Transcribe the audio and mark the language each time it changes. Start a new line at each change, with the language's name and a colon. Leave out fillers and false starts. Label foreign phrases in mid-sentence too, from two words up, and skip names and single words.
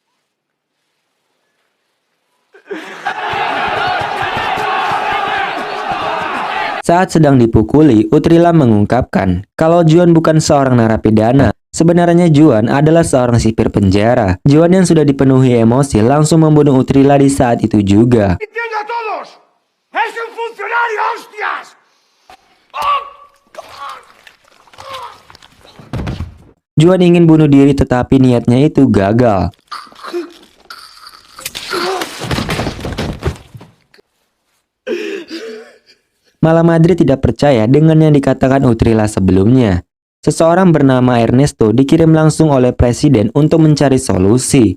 Indonesian: Saat sedang dipukuli, Utrilla mengungkapkan kalau Juan bukan seorang narapidana. Sebenarnya Juan adalah seorang sipir penjara. Juan yang sudah dipenuhi emosi langsung membunuh Utrilla di saat itu juga.
Spanish: ¡Es un funcionario, hostias!
Indonesian: Juan ingin bunuh diri tetapi niatnya itu gagal. Malamadri tidak percaya dengan yang dikatakan Utrilla sebelumnya. Seseorang bernama Ernesto dikirim langsung oleh presiden untuk mencari solusi.